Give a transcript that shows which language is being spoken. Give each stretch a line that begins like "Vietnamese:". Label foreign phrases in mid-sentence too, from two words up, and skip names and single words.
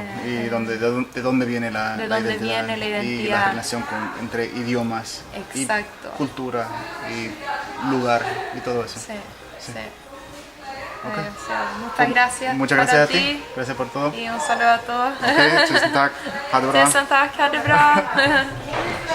Spanish: Y de dónde viene la identidad, y la relación entre idiomas, exacto, y cultura y lugar y todo eso. Sí. Okay. Muchas gracias. Muchas gracias a ti. Gracias por todo. Y un saludo a todos.
Norwegian: Tusen takk. Ha det bra. Tusen takk. Ha det bra.